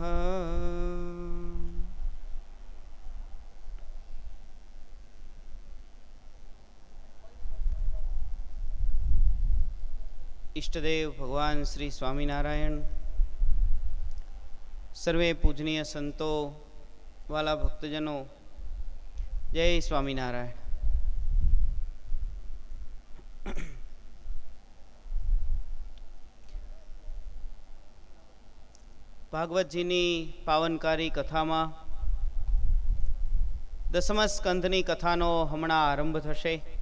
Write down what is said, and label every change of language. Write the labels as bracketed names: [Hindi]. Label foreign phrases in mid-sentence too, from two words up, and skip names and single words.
[Hindi] इष्टदेव भगवान श्री स्वामीनारायण, सर्वे पूजनीय संतों, वाला भक्तजनों, जय स्वामीनारायण। [Gujarati] ભાગવતજીની પાવનકારી કથામાં દસમ સ્કંધની કથાનો હમણાં આરંભ થશે।